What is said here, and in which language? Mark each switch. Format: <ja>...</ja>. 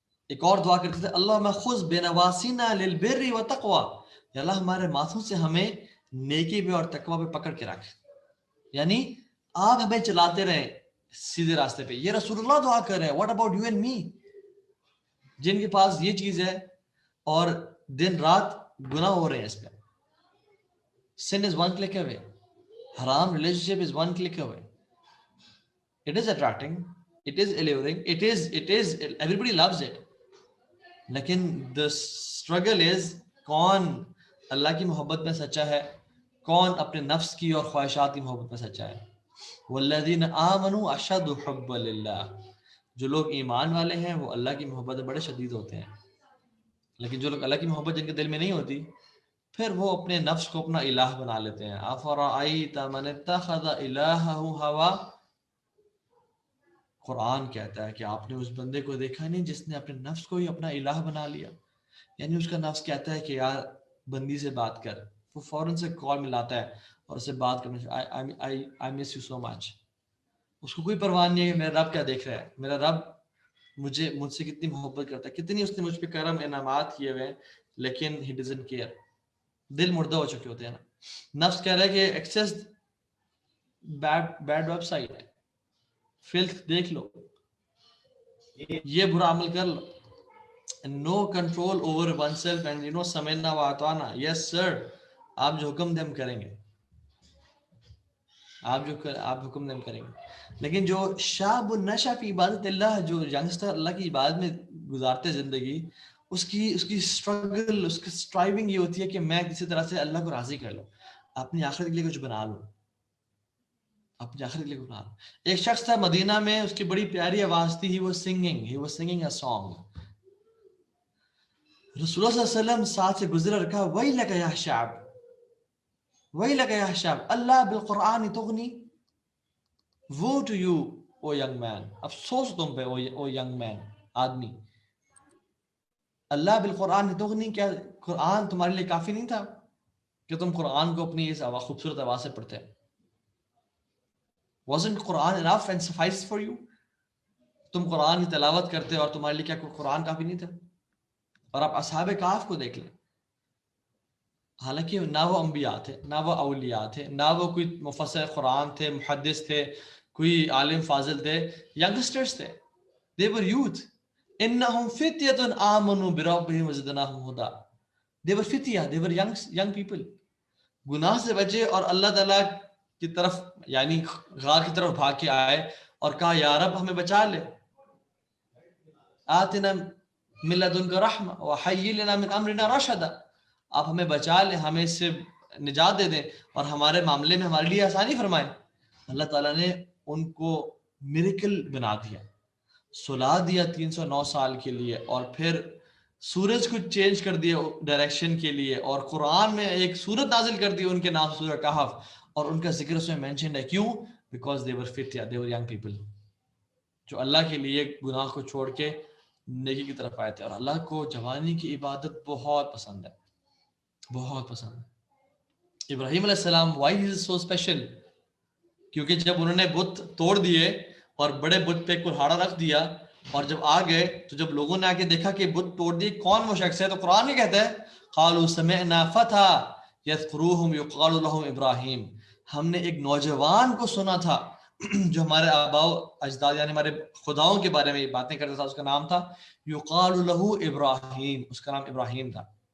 <ur>ایک اور دعا کرتے تھے،</ur> <ar>اللہم خذ بنواسینا للبر والتقوی،</ar> <ur>یا اللہ ہمارے ماتھوں سے ہمیں نیکی پہ اور تقوی پہ پکڑ کے رکھ، یعنی آپ ہمیں چلاتے رہیں سیدھے راستے پہ. یہ رسول اللہ دعا کر رہے ہیں.</ur> <en>what about you and me,</en> <ur>جن کے پاس یہ چیز ہے اور دن رات گناہ ہو رہے ہیں اس پہ.</ur> <en>Sin is one click away. Haram relationship is one click away. It is attracting, it is alluring, it is everybody loves it.</en> <ur>لیکن</ur> <en>the struggle is</en> <ur>کون اللہ کی محبت میں سچا ہے, کون اپنے نفس کی اور خواہشات کی محبت میں سچا ہے.</ur> <ar>والذین آمنوا اشد حبا للہ,</ar> <ur>جو لوگ ایمان والے ہیں وہ اللہ کی محبت میں بڑے شدید ہوتے ہیں. لیکن جو لوگ اللہ کی محبت جن کے دل میں نہیں ہوتی, پھر وہ اپنے نفس کو اپنا الہ بنا لیتے ہیں.</ur> <ar>افرأیت من اتخذ الہہ ہوا,</ar> <ur>قرآن کہتا ہے کہ آپ نے اس بندے کو دیکھا نہیں جس نے اپنے نفس کو ہی اپنا الہ بنا لیا. یعنی اس کا نفس کہتا ہے کہ یار بندی سے بات کر, وہ فوراً سے کال ملاتا ہے اور اسے بات کرنا,</ur> <en>I miss you so much.</en> <ur>اس کو کوئی پرواہ نہیں ہے کہ میرا رب کیا دیکھ رہا ہے, میرا رب مجھ سے کتنی محبت کرتا ہے, کتنی اس نے مجھ پہ کرم انعامات کیے ہوئے ہیں, لیکن</ur> <en>he doesn't care.</en> <ur>دل مردہ ہو چکے ہوتے ہیں نا. نفس کہہ رہا ہے کہ ایکسس بیڈ ویب سائٹ ہے, فلتھ دیکھ لو, یہ برا عمل کر لو.</ur> <en>No control over oneself and</en> <ar>سمعنا وأطعنا.</ar> <en>Yes sir,</en> <ur>آپ جو حکم دیں ہم کریں گے, آپ حکم دیں ہم کریں گے. لیکن</ur> <ar>جو شاب نشا فی عبادت اللہ,</ar> <ur>جو ینگسٹر اللہ کی عبادت میں گزارتے زندگی, اس کی اسٹرگل, اس کی اسٹرائیونگ یہ ہوتی ہے کہ میں کسی طرح سے اللہ کو راضی کر لوں, اپنی آخرت کے لیے کچھ بنا لوں, اپنی آخرت کے لیے کچھ بنا لوں. ایک شخص تھا مدینہ میں, اس کی بڑی پیاری آواز تھی,</ur> <en>he was singing a song.</en> <ur>رسول اللہ صلی اللہ علیہ وسلم ساتھ سے گزرا, رکھا</ur> <ar>ویلک یا شعب, ویلک یا شعب, اللہ بالقرآن تغنی.</ar> <en>Woe to you, O young man,</en> <ur>افسوس تم پہ او</ur> <en>young man, آدمی.</en> <ar>اللہ بالقرآن تغنی,</ar> <ur>کیا قرآن تمہارے لیے کافی نہیں تھا کہ تم قرآن کو اپنی اس خوبصورت آواز سے پڑھتے؟</ur> <en>Wasn't Quran enough and sufficed for you?</en> <ur>تم قرآن کی تلاوت کرتے اور تمہارے لیے کیا قرآن کافی نہیں تھا؟ اور آپ اصحاب کہف کو دیکھ لیں, حالانکہ نہ وہ انبیاء تھے, نہ وہ اولیاء تھے, نہ وہ کوئی مفسر قرآن تھے, محدث تھے, کوئی عالم فاضل تھے, ینگسٹرز تھے.</ur> <en>They were youth.</en> <ar>إنهم فتية آمنوا بربهم وزدناهم هدى.</ar> <en>They were فتية, they were young people.</en> <ur>گناہ سے بچے اور اللہ تعالیٰ کی طرف یعنی غار کی طرف بھاگ کے آئے اور کہا یا رب ہمیں بچا لے,</ur> <ar>آتنا من لدنک رحمہ وحیی لنا من امرنا رشدا,</ar> <ur>آپ ہمیں بچا لیں, ہمیں اس سے نجات دے دیں اور ہمارے معاملے میں ہمارے لیے آسانی فرمائیں. اللہ تعالیٰ نے ان کو میریکل بنا دیا, سلا دیا 309 سال کے لیے, اور پھر سورج کو چینج کر دیا ڈائریکشن کے لیے, اور قرآن میں ایک سورت نازل کر دی ان کے نام سورہ کہف, اور ان کا ذکر اس میں مینشنڈ ہے. کیوں؟ Because</ur> <en>they were fit, they were young people,</en> <ur>جو اللہ کے لیے گناہ کو چھوڑ کے نیکی کی طرف آئے تھے. اور اللہ کو جوانی کی عبادت بہت پسند ہے, بہت پسند ہے.</ur> <en>ابراہیم علیہ السلام, why is it so special?</en> <ur>کیونکہ جب انہوں نے بت توڑ دیے اور بڑے بت پہ کلہاڑا رکھ دیا, اور جب آ گئے تو جب لوگوں نے آ کے دیکھا کہ بت توڑ دیے, کون وہ شخص ہے, تو قرآن میں کہتا ہے</ur> <ar>قالوا سمعنا فتى یذکرهم یقال له ابراہیم,</ar> <ur>ہم نے ایک نوجوان کو سنا تھا جو ہمارے آباء و اجداد یعنی ہمارے خداؤں کے بارے میں باتیں کرتا تھا, اس کا نام تھا یقال له ابراہیم, اس کا نام ابراہیم تھا.</ur>